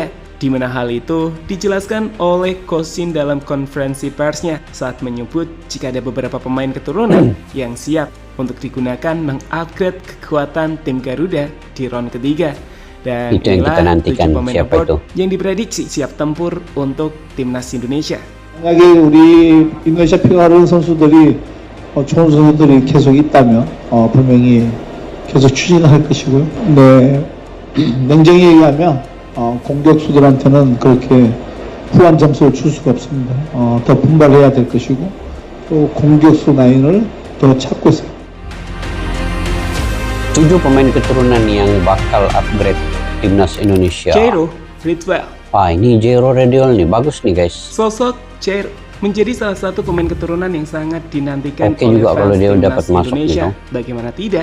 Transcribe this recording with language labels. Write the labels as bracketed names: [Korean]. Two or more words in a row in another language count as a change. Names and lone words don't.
[Indonesian] Di mana hal itu dijelaskan oleh Coach Sin dalam konferensi persnya saat menyebut jika ada beberapa pemain keturunan yang siap untuk digunakan mengupgrade kekuatan tim Garuda di round ketiga. Dan itu yang kita nantikan, siapa itu yang diprediksi siap tempur untuk timnas Indonesia. [Korean] 만약에 우리 인도네시아 피가르 선수들이 좋은 선수들이 계속 있다면 분명히 계속 추진할 것이고요. 네, 냉정히 얘기하면 공격수들한테는 그렇게 후한 점수를 줄 수가 없습니다. 더 분발해야 될 것이고 또 공격수 라인을 더 찾고 있습니다. [Indonesian] 7 pemain keturunan yang bakal upgrade timnas Indonesia. Jairo Ridwell. Ini Jairo Ridwell nih, bagus nih guys. Sosok Jairo menjadi salah satu pemain keturunan yang sangat dinantikan Oke oleh juga kalau fans dia timnas dapat masuk Indonesia. gitu. Bagaimana tidak?